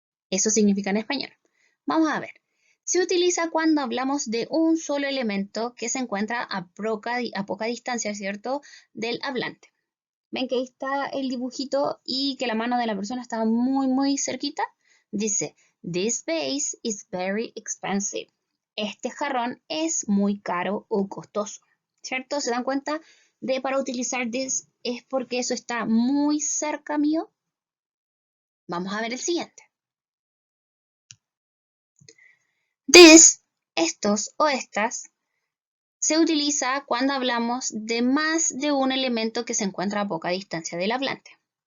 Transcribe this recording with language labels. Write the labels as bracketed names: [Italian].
[Spanish] Eso significa en español. Vamos a ver. Se utiliza cuando hablamos de un solo elemento que se encuentra a poca distancia, ¿cierto?, del hablante. ¿Ven que ahí está el dibujito y que la mano de la persona está muy, muy cerquita? Dice, [English] this vase is very expensive. [Spanish] Este jarrón es muy caro o costoso, ¿cierto? ¿Se dan cuenta de para utilizar this es porque eso está muy cerca mío? Vamos a ver el siguiente. This, estos o estas, se utiliza cuando hablamos de más de un elemento que se encuentra a poca distancia del hablante.